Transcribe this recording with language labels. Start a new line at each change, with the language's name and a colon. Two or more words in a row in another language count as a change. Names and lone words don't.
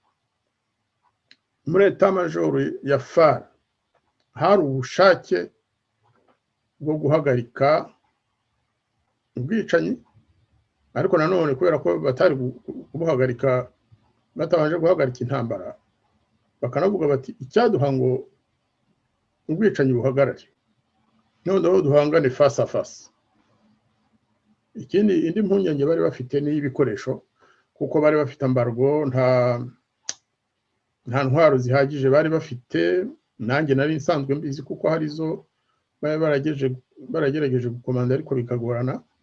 Kinyarwanda: Muri
French: Etat Major
Kinyarwanda: ya FAR hari ubushake bwo guhagarika ubwicanyi, ariko nanone kubera ko batari kubuhagarika batabanje guhagarika intambara, bakanavuga bati icyaduha ngo ubwicanyi buhagarare, noneho duhangane
French: face à face.
Kinyarwanda: Indi mpungenge bari bafite n'ibikoresho, kuko bari bafite embargo, nta ntwaro zihagije bari bafite. Nanjye nari nsanzwe mbizi kuko hari zo baragerageje gukomanda, ariko bikagorana.